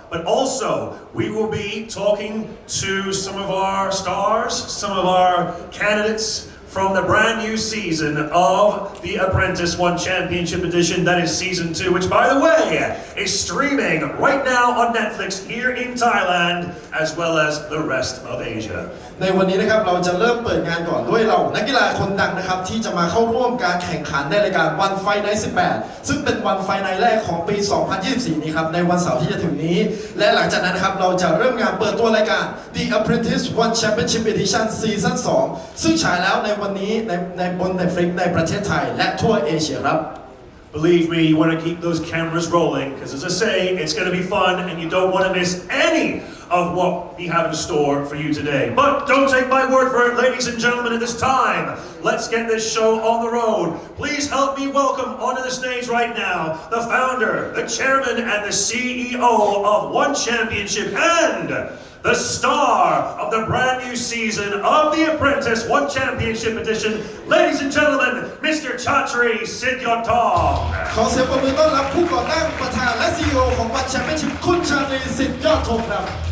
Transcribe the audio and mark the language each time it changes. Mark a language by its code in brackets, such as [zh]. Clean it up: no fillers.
[en] But also, we will be talking to some of our stars, some of our candidates from the brand new season of the Apprentice One Championship Edition, that is season 2, which by the way, is streaming right now on Netflix here in Thailand, as well as the rest of Asia. [th] ในวันนี้นะครับเราจะเริ่มเปิดงานก่อนด้วยเรานักกีฬาคนดังนะครับที่จะมาเข้าร่วมการแข่งขันในรายการ One Fight Night 18 ซึ่งเป็น One Fight Night แรกของปี 2024 นี้ครับในวันเสาร์ที่จะถึงนี้และหลังจากนั้นนะครับเราจะเริ่มงานเปิดตัวรายการ The Apprentice One Championship Edition Season 2 ซึ่งฉายแล้วในวันนี้ในบน Netflix ในประเทศไทยและทั่วเอเชียครับ [en] Believe me, you want to keep those cameras rolling, because as I say, it's going to be fun and you don't want to miss any of what we have in store for you today. But don't take my word for it, ladies and gentlemen, at this time. Let's get this show on the road. Please help me welcome onto the stage right now the founder, the chairman, and the CEO of One Championship and the star of the brand new season of The Apprentice One Championship Edition, ladies and gentlemen, Mr. Chatri Sityotong. [th] ขอเสียงปรบมือต้อนรับผู้ก่อตั้งประธานและ CEO ของ One Championship คุณชาตรีสิทธิ์ยอดธงครับ